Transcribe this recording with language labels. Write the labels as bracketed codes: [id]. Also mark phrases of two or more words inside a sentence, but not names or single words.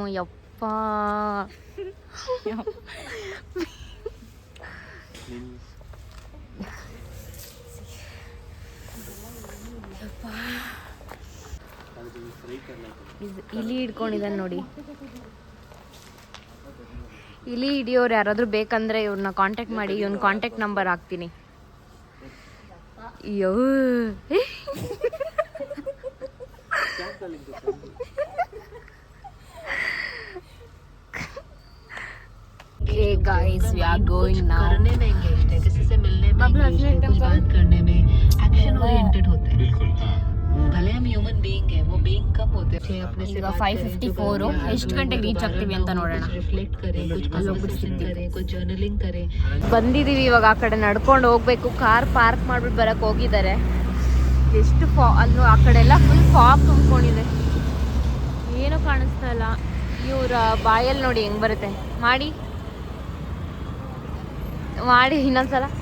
[kn] ಯಪ್ಪ ಇಲಿ ಹಿಡ್ಕೊಂಡಿದ್ದಾನೆ ನೋಡಿ. ಇಲಿ ಹಿಡಿಯೋರು ಯಾರಾದರೂ ಬೇಕಂದ್ರೆ ಇವ್ರನ್ನ ಕಾಂಟ್ಯಾಕ್ಟ್ ಮಾಡಿ, ಇವ್ನ [en] contact number [kn] ಹಾಕ್ತೀನಿ. [en] ಅಯ್ಯೋ Okay guys, we are going now. [hi] करने में engaged है, किसी से मिलने में engaged है, कुछ बात करने में [en] action oriented [hi] होते हैं. बिल्कुल. भले हम [en] human being [hi] है, वो being कम होते हैं. अपने से [kn] ಈಗ 5:54 ಎಷ್ಟು ಗಂಟೆಗೆ ರೀಚ್ ಆಗ್ತೀವಿ ಅಂತ ನೋಡೋಣ. [hi] रिफ्लेक्ट करें, कुछ conversation करें, कुछ journaling करें. [kn] ಬಂದಿದ್ದೀವಿ ಇವಾಗ. ಆ ಕಡೆ ನಡ್ಕೊಂಡು ಹೋಗ್ಬೇಕು. [en] car park [kn] ಮಾಡ್ಬಿಟ್ಟು ಬರಕ್ಕೆ ಹೋಗಿದ್ದಾರೆ. ಎಷ್ಟು ಅಲ್ಲೂ ಆ ಕಡೆ ಎಲ್ಲ [en] full fog [kn] ತುಂಬ್ಕೊಂಡಿದೆ, ಏನೂ ಕಾಣಿಸ್ತಾ ಇಲ್ಲ. ಇವ್ರ ಬಾಯಲ್ಲಿ ನೋಡಿ ಹೆಂಗೆ ಬರುತ್ತೆ. ಮಾಡಿ ಮಾಡಿ ಇನ್ನೊಂದ್ಸಲ.